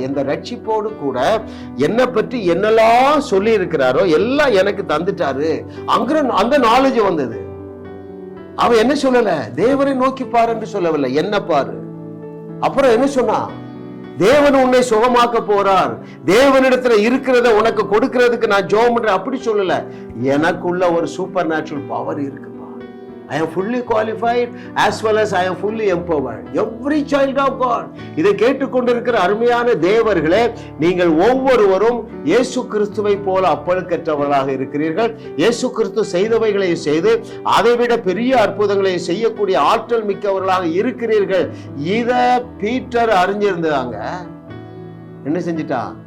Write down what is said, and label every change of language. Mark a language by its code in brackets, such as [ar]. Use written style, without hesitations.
[ta] இந்த ரட்சிப்போடு கூட என்னை பற்றி என்னெல்லாம் சொல்லி இருக்கிறாரோ எல்லாம் எனக்கு தந்துட்டாரு. அந்த நாலேஜ் வந்தது. அவன் என்ன சொல்லல? தேவனை நோக்கி பாரு என்று சொல்லவில்லை, என்ன பாரு. அப்புறம் என்ன சொன்னா? தேவன் உன்னை சுகமாக்க போறார், தேவனிடத்துல இருக்கிறத உனக்கு கொடுக்கிறதுக்கு நான் ஜெபம் பண்றேன். அப்படி சொல்லல, எனக்குள்ள ஒரு சூப்பர் நேச்சுரல் பவர் இருக்குப்பா. [en] I am fully qualified as well as I am fully empowered. Every child of God. [ta] இதை கேட்டுக்கொண்டிருக்கிற அருமையான தேவர்களே, நீங்கள் ஒவ்வொருவரும் இயேசு கிறிஸ்துவை போல அப்பழுக்கற்றவர்களாக இருக்கிறீர்கள். இயேசு கிறிஸ்து செய்தவைகளை செய்து அதைவிட பெரிய அற்புதங்களை செய்யக்கூடிய ஆற்றல் மிக்கவர்களாக இருக்கிறீர்கள். இத பீட்டர் அறிஞ்சிருந்தாங்க. என்ன செஞ்சிட்டா?